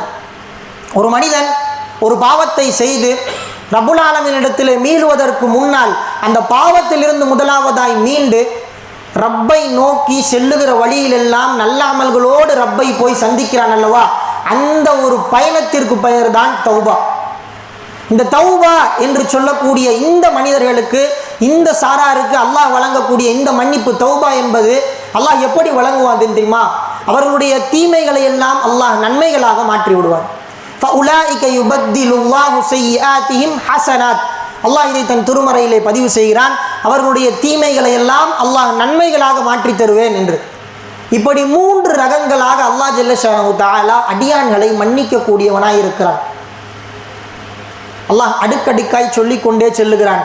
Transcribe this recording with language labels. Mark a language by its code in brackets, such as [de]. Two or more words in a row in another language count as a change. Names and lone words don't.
[ta] ஒரு மனிதன் ஒரு பாவத்தை செய்து ரப்புல் ஆலமீனிடத்திலே மீளுவதற்கு முன்னால் அந்த பாவத்திலிருந்து முதலாவதாய் மீண்டு ரப்பை நோக்கி செல்லுகிற வழியிலெல்லாம் நல்ல அமல்களோடு ரப்பை போய் சந்திக்கிறான் அல்லவா, அந்த ஒரு பயணத்திற்கு பெயர் தான் தௌபா. இந்த தௌபா என்று சொல்லக்கூடிய இந்த மனிதர்களுக்கு, இந்த சாராருக்கு அல்லாஹ் வழங்கக்கூடிய இந்த மன்னிப்பு தௌபா என்பது அல்லாஹ் எப்படி வழங்குவான் தெரியுமா? அவர்களுடைய தீமைகளை எல்லாம் அல்லாஹ் நன்மைகளாக மாற்றி விடுவான். [ar] فَأُولَٰئِكَ يُبَدِّلُ اللَّهُ سَيِّئَاتِهِمْ حَسَنَاتٍ. [ta] அல்லாஹ் இதை தன் திருமறையிலே பதிவு செய்கிறான். அவர்களுடைய தீமைகளை எல்லாம் அல்லாஹ் நன்மைகளாக மாற்றி தருவேன் என்று. இப்படி 3 ரகங்களாக அல்லாஹ் [ar] جل شأنه تعالى [ta] அடியான்களை மன்னிக்கக்கூடியவனாய் இருக்கிறான். அல்லாஹ் அடுக்கடுக்காய் சொல்லிக்கொண்டே செல்லுகிறான்.